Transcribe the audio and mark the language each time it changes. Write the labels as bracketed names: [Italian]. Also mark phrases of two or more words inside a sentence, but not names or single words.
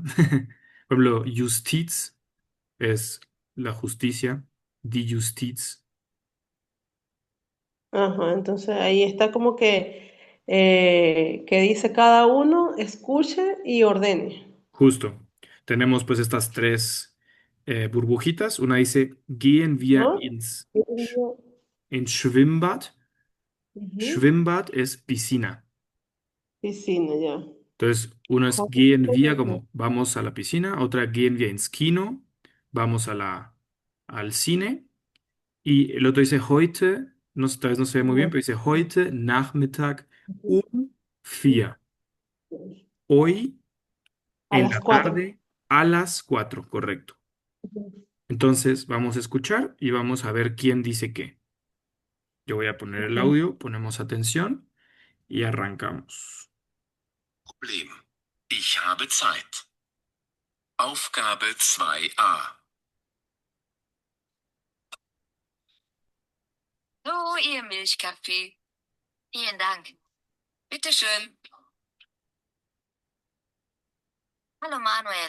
[Spanish] Por ejemplo, Justiz es la justicia, [German] die Justiz, [Spanish] Ajá, entonces ahí está como que dice cada uno, escuche y ordene. justo. Tenemos pues estas tres burbujitas. Una dice, [German] gehen wir [Spanish] ¿No? [German] ins Schwimmbad. Ujú. [Spanish] Schwimmbad es piscina. Piscina, ya. Entonces, uno es [German] gehen wir, [Spanish] como vamos a la piscina. Otra, [German] gehen wir ins Kino, [Spanish] vamos al cine. Y el otro dice, heute, no, tal vez no se ve muy bien, pero dice, [German] heute Nachmittag um 4. [Spanish] Hoy A en las la 4. tarde a las 4, correcto. Entonces, vamos a escuchar y vamos a ver quién dice qué. Yo voy a poner el audio, ponemos atención y arrancamos. [German] Problem. Ich habe Zeit. Aufgabe 2a. So, Ihr Milchkaffee. Vielen Dank. Bitte schön. Hallo Manuel.